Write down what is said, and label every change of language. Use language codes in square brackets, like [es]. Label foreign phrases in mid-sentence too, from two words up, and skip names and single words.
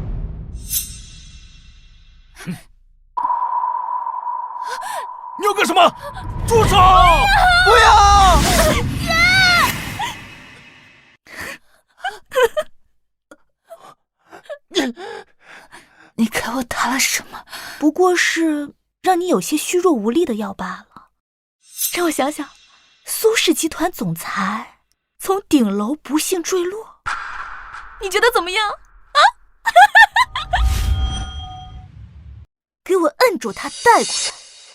[zh] 你要幹什麼？住手！不要！你給我打了什麼？不過是讓你有些虛弱無力的藥罷了。讓我想想，蘇氏集團總裁從頂樓不幸墜落，你覺得怎麼樣啊？給我摁住他，帶過來。